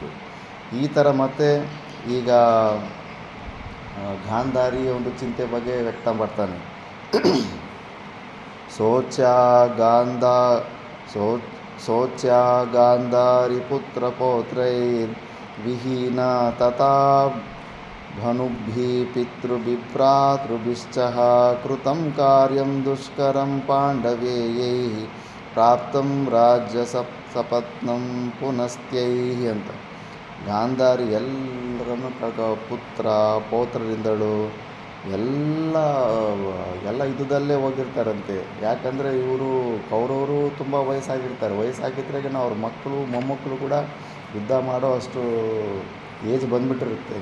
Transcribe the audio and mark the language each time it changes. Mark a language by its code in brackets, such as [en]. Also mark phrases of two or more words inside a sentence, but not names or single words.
[kn] ಈ ಥರ ಮತ್ತೆ ಈಗ ಗಾಂಧಾರಿ ಒಂದು ಚಿಂತೆ ಬಗ್ಗೆ ವ್ಯಕ್ತ ಮಾಡ್ತಾನೆ. [sa] ಶೋಚ್ಯ ಗಾಂಧಾರಿ ಪುತ್ರ ಪೌತ್ರೈರ್ ವಿಹೀನ ತಥಾ ಭನುಭಿ ಪಿತೃಭಿಭ್ರಾತೃಭಿಶ್ಚ ಕೃತಂ ಕಾರ್ಯಂ ದುಷ್ಕರಂ ಪಾಂಡವೇಯೈ ಪ್ರಾಪ್ತಂ ರಾಜ್ಯ ಸಪತ್ನಂ ಪುನಸ್ತ್ಯೈ ಅಂತ. [kn] ಗಾಂಧಾರಿ ಎಲ್ಲರನ್ನು ಪುತ್ರ ಪೌತ್ರರಿಂದಳು ಎಲ್ಲ ಯುದ್ಧದಲ್ಲೇ ಹೋಗಿರ್ತಾರಂತೆ. ಯಾಕಂದರೆ ಇವರು ಕೌರವರು ತುಂಬ ವಯಸ್ಸಾಗಿದ್ರಾಗ ಅವ್ರ ಮಕ್ಕಳು ಮೊಮ್ಮಕ್ಕಳು ಕೂಡ ಯುದ್ಧ ಮಾಡೋ ಅಷ್ಟು ಏಜ್ ಬಂದುಬಿಟ್ಟಿರುತ್ತೆ.